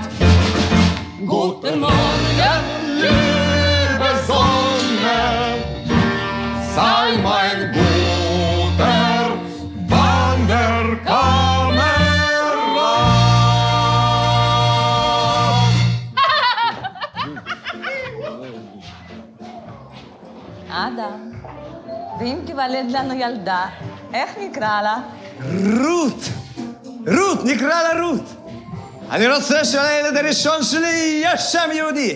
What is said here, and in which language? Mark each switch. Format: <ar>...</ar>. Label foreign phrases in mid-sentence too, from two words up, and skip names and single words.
<de>Guten Morgen, liebe Sonne, sei mein guter Wanderkamerad.</de> <he>אדם, ואם תיוולד לנו ילדה, איך נקרא לה? רות! רות! נקרא לה רות! אני רוצה שלילד הראשון שלי יהיה שם יהודי.</he>